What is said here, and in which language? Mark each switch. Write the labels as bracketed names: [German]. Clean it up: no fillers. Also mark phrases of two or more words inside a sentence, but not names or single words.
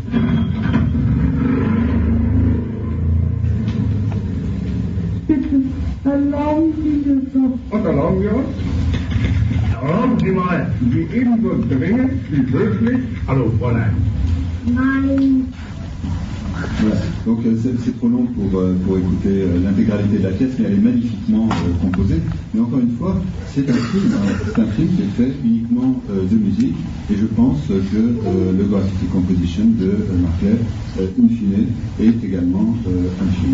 [German] Bitte, erlauben Sie das doch. Und erlauben wir uns? Erlauben Sie mal, wie ebenso dringend wie möglich. Hallo, Fräulein. Nein. [French] Voilà. Donc c'est trop long pour écouter l'intégralité de la pièce, mais elle est magnifiquement composée. Mais encore une fois, c'est un film qui est fait uniquement de musique, et je pense que le Graphic Composition de Marclay, in fine, est également un film.